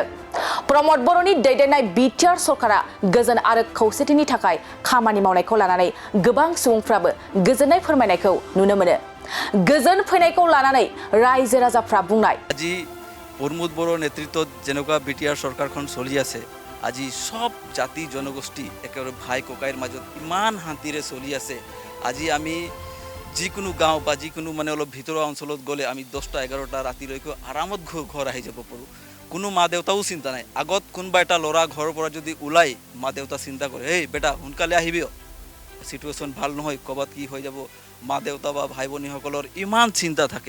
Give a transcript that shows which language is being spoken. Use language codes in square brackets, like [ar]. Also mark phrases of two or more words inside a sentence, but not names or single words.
[brx] प्रमद बर'नि दैदेननाय BTR सरकारा गोजोन आरो खौसेथिनि थाखाय खामानि मावनायखौ लानानै गोबां सुबुंफ्राबो गोजोननाय फोरमायनायखौ नुनो मोनो। गोजोन फैनायखौ लानानै रायजो राजाफ्रा बुंनाय [as] আজি प्रमद बर' नेतृत्वत जेनेका BTR सरकारখন चलि আছে আজি সব জাতি জনগোষ্ঠী একেবাৰে ভাই ককাইৰ মাজত ইমান শান্তিৰে চলি আছে। আজি আমি যিকোনো গাঁও বা যিকোনো মানে অলপ ভিতৰুৱা অঞ্চলত গ'লে আমি 10টা 11টা ৰাতিলৈকে আৰামত ঘৰ আহি যাব পাৰোঁ। কোনো মা দেউতাও চিন্তা নাই। আগত কোনোবা এটা ল'ৰা ঘৰৰ পৰা যদি ওলাই মা দেউতা চিন্তা কৰে এই বেটা সোনকালে আহিবি, সিচুৱেশ্যন ভাল নহয়, ক'বাত কি হৈ যাব, মা দেউতা বা ভাই ভনীসকলৰ ইমান চিন্তা থাকে।